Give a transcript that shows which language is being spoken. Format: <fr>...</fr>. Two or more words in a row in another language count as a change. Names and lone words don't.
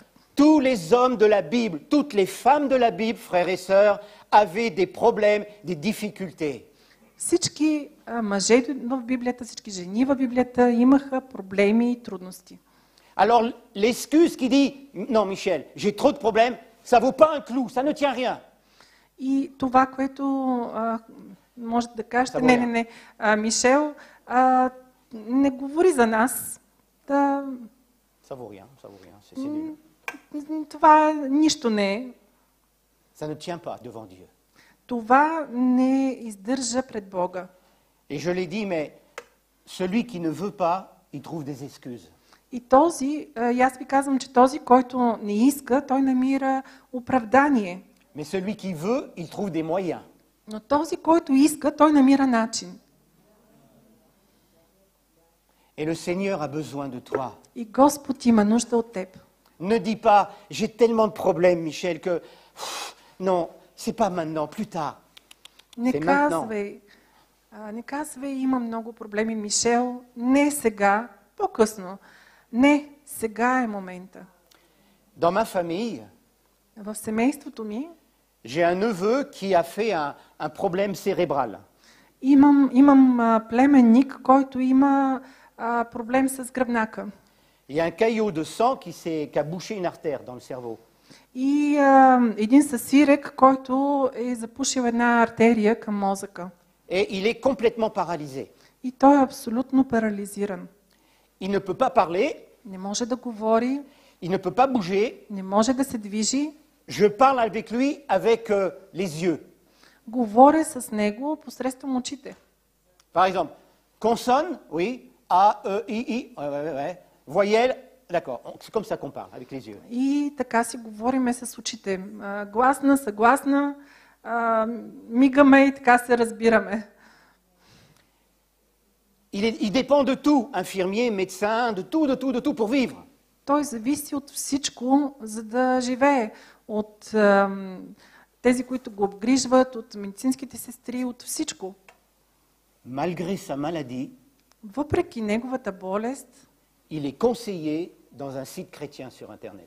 <fr>Tous les hommes de la Bible, toutes les femmes de la Bible, frères et sœurs, avaient des problèmes, des difficultés.</fr> <bg>Всички мъже в Библията, всички жени в Библията имаха проблеми и трудности.</bg> <fr>Alors l'excuse qui dit, non Michel, j'ai trop de problèmes, ça vaut pas un clou, ça ne tient rien.</fr> <bg>И това, което можете да кажете, не, Мишел, не говори за нас.</bg> <fr>Ça vaut rien, c'est nul.</fr> <bg>Това нищо не е.</bg> <fr>Ça ne tient pas devant Dieu.</fr> <bg>Това не издържа пред Бога.</bg> <fr>Et je l'ai dit, mais celui qui ne veut pas, il trouve des excuses.</fr> <bg>И аз ви казвам, че този, който не иска, той намира оправдание.</bg> <fr>Mais celui qui veut, il trouve des moyens.</fr> <bg>Но този, който иска, той намира начин.</bg> <fr>Et le Seigneur a besoin de toi.</fr> <bg>И Господ има нужда от теб.</bg> <fr>Ne dis pas, j'ai tellement de problèmes, Michel, que non, c'est pas maintenant, plus tard.</fr> <bg>Не</bg> <fr>C'est maintenant.</fr> <bg>казвай, не казвай, има много проблеми, Мишел. Не сега, по-късно. Не, сега е момента.</bg> <fr>Dans ma famille,</fr> <bg>В семейството ми</bg> <fr>j'ai un neveu qui a fait un problème cérébral.</fr> <bg>имам племенник, който има проблем с гръбнака.</bg> <fr>Il y a un caillot de sang qui a bouché une artère dans le cerveau.</fr> <bg>И един съсирек, който е запушил една артерия към мозъка.</bg> <fr>Et il est complètement paralysé.</fr> <bg>И той е абсолютно парализиран.</bg> <fr>Il ne peut pas parler,</fr> <bg>Не може да говори,</bg> <fr>il ne peut pas bouger.</fr> <bg>не може да се движи.</bg> <fr>Je parle avec lui avec les yeux.</fr> <bg>Говоря с него посредством очите.</bg> <fr>Par exemple, consonne, oui, A, E, I, ouais. Voyelle, d'accord, c'est comme ça qu'on parle, avec les yeux.</fr> <bg>И така си говориме с очите. Гласна, съгласна, мигаме и така се разбираме.</bg> <fr>Il dépend de tout, infirmier, médecin, de tout pour vivre.</fr> <bg>Той зависи от всичко, за да живее. От тези, които го обгрижват, от медицинските сестри, от всичко.</bg> <fr>Malgré sa maladie,</fr> <bg>Въпреки неговата болест,</bg> <fr>il est conseiller dans un site chrétien sur Internet.</fr>